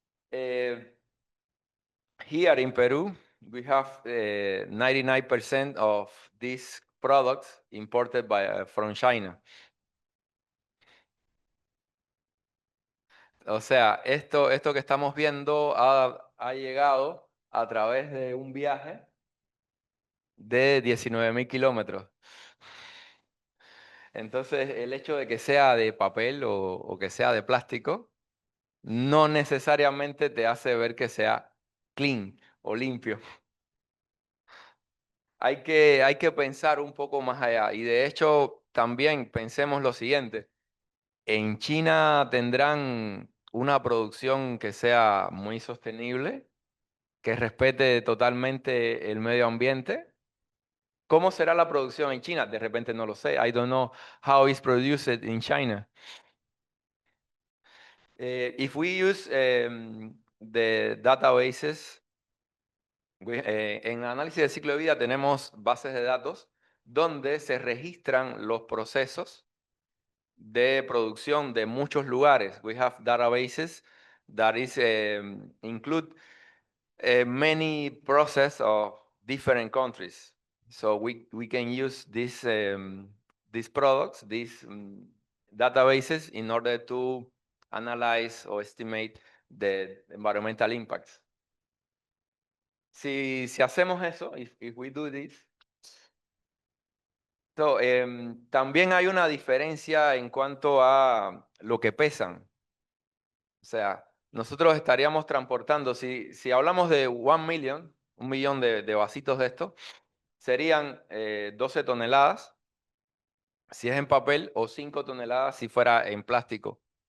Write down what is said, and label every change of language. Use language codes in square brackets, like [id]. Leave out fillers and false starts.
[en] Here in Peru, we have 99% of these products imported from China. [es] O sea, esto que estamos viendo ha llegado a través de un viaje de 19.000 kilómetros. Entonces, el hecho de que sea de papel o que sea de plástico, no necesariamente te hace ver que sea clean o limpio. Hay que pensar un poco más allá. Y de hecho, también pensemos lo siguiente. En China tendrán una producción que sea muy sostenible, que respete totalmente el medio ambiente. ¿Cómo será la producción en China? De repente no lo sé. [en] I don't know how it's produced in China. [es] If we use the databases, en análisis de ciclo de vida tenemos bases de datos donde se registran los procesos de producción de muchos lugares. [en] We have databases that include many process of different countries. So we can use these products, these databases in order to analyze or estimate the environmental impacts. [es] Si hacemos eso, if we do this, so, también hay una diferencia en cuanto a lo que pesan. O sea, nosotros estaríamos transportando, si hablamos de 1 million, 1 millón de vasitos de esto, serían 12 toneladas si es en papel o 5 toneladas si fuera en plástico.